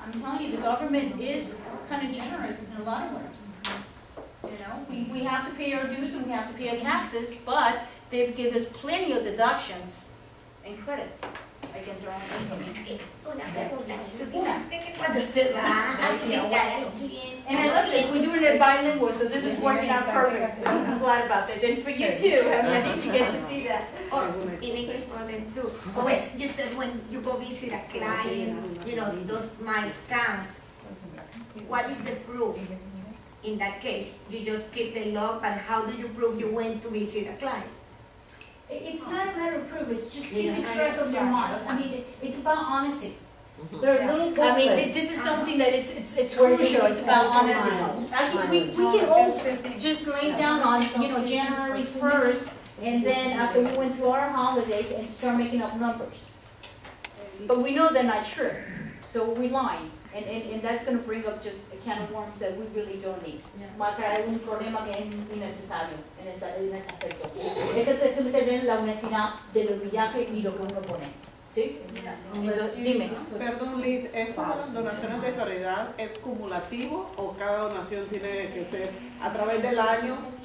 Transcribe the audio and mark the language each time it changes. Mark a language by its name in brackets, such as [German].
[English] I'm telling you, the government is kind of generous in a lot of ways. You know, we have to pay our dues and we have to pay our taxes, but they give us plenty of deductions and credits against our own income. [Spanish] Una pregunta, ¿tú dijiste que cuando se va a visitar al cliente? [English] And I love this, we're doing it bilingual, so this is working out perfect. I'm glad about this, and for you too, I mean, at least you get to see that. Or in English for them too. When you said when you go visit a client, you know, those miles count. What is the proof? In that case, you just keep the log, but how do you prove you went to visit a client? It's not a matter of proof, it's just keeping track of your miles. I mean, it's about honesty. There's little I mean, booklets. this is something that it's crucial, it's about honesty. I think we can all just lay down on, you know, January 1st, and then after we went through our holidays and start making up numbers. But we know they're not true, so we're lying. And that's going to bring up just a can of worms that we really don't need. [Spanish] Va a crear un problema que es innecesario en este aspecto. Eso es tener la honestidad de los viajes y lo que uno pone. ¿Sí? Entonces, dime. Perdón, Liz, ¿esto de las donaciones de caridad es cumulativo o cada donación tiene que ser a través del año?